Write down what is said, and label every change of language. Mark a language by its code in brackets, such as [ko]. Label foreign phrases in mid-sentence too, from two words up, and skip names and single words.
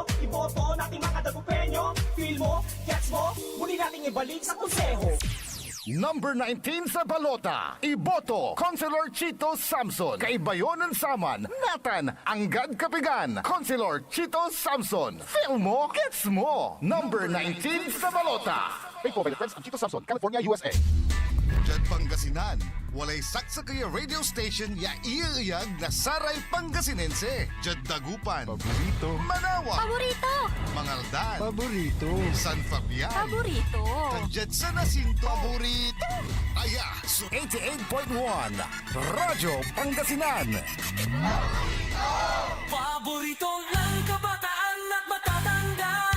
[tl] Iboto nating mga dagupenyo. Feel mo, gets mo, muli nating ibalik sa konseho. Number 19 sa balota, Iboto, Councilor Chito Samson. [pag] Kaibayonan Saman, Nathan, Anggad Kapigan, Councilor Chito Samson. [tl] Feel mo, gets mo. Number 19 sa balota. [en] Paid for by the Friends of Chito Samson, California, USA. [pag] Diyan Pangasinan, walay saksakaya radio station ya iiyag na Saray Pangasinense. Diyan Dagupan, Paborito. Manawa, Paborito! Mangaldan, Paborito. San Fabian, Paborito! Diyan sa Nasinto, Paborito. Aya, 88.1 Radyo Pangasinan. [tl] Paborito ng kabataan at matatanda.